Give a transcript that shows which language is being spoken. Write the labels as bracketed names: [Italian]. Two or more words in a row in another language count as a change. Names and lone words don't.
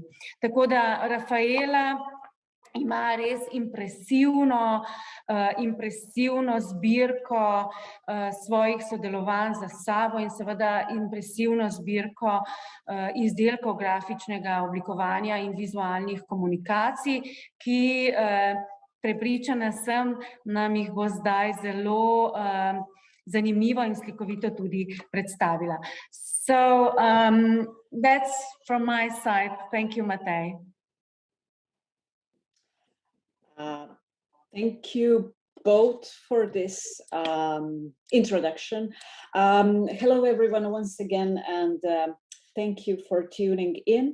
[Slovenian] Tako da Rafaela ima res impresivno zbirko svojih sodelovanj za sabo in seveda impresivno zbirko izdelkov grafičnega oblikovanja in vizualnih komunikacij, ki prepričana sem, nam jih bo zdaj zelo zanimivo in slikovito tudi predstavila. [English] So that's from my side. Thank you, Matej. Thank you both for this introduction. Hello, everyone, once again, and thank you for tuning in.